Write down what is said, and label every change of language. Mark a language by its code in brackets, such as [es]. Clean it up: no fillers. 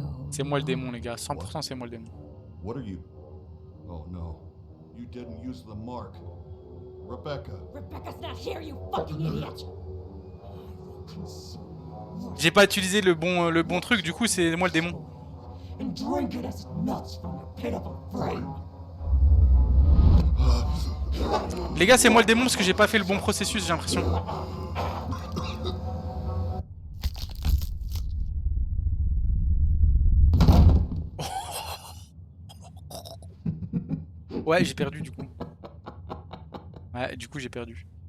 [fr] C'est moi le démon les gars, 100% c'est moi le démon. [en] What are you... Oh no. You didn't use the mark. Rebecca. Rebecca's not here, you fucking idiot! [fr] J'ai pas utilisé le bon truc, du coup c'est moi le démon. [en] And drink it as it melts from your pitiful frame. [fr] Les gars c'est moi le démon parce que j'ai pas fait le bon processus j'ai l'impression. Ouais j'ai perdu du coup. Ouais du coup j'ai perdu.